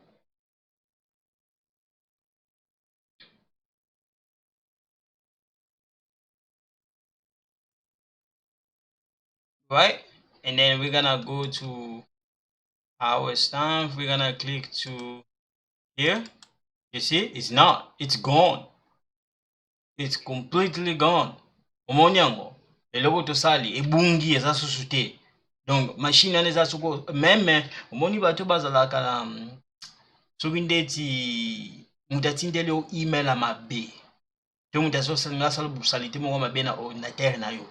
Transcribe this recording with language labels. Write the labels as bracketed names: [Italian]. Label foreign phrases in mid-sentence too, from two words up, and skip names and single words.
[English] Right, and then we're gonna go to our stamp. We're gonna click to here. You see, it's gone. It's completely gone. [Lingala] Omonyango, eloko tosali ebungi eza susu te. [French] Donc machine [Lingala] wana eza soko meme omoni bato bazalaka na soki ndeti mutu atindeli yo email ya mabe te mutu azosalinga asala busalite moko mabe na ordinatere na yo